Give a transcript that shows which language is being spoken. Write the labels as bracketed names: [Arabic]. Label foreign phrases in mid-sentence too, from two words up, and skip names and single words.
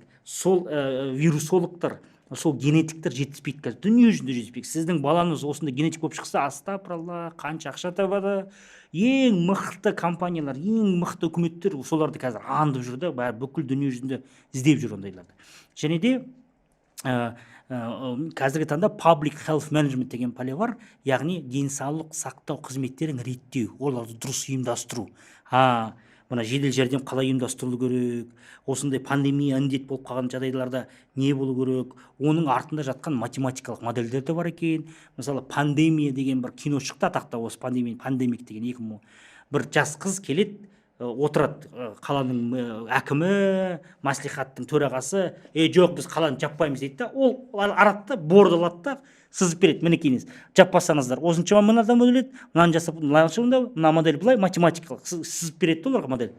[Kazakh] Сол вирусологтар, сол генетиктер жетіспейді қазір, дүние жүзінде жетіспейді. Сіздің балаңыз осында генетик болып шықса, астапыралла, қанша ақша табады. Ең мықты компаниялар, ең мықты үкіметтер соларды қазір аңдып жүрді, бүкіл дүние жүзінде іздеп жүр ондайларды. Және де қазіргі таңда [English] public health management [Kazakh] деген пәле бар, яғни денсаулық сақтау қызметтерін реттеу, оларды дұрыс ұйымдастыру. мына жедел жәрдем қалай ұйымдастырылу керек, осындай пандемия індет болып қалған жағдайларда не болу керек, оның артында жатқан математикалық модельдер де бар екен. Мысалы пандемия деген бір кино шықты атақты, осы пандемик деген 2000 бір жас қыз келеді, отырады қаланың әкімі, маслихаттың төрағасы, жоқ біз қаланы жаппаймыз дейді да, ол арады да борды алады да сызып береді, мінекейіңіз жаппасаңыздар осыншама мың адам өледі, мынаны жасап мына модель былай математикалық сызып береді да оларға модель.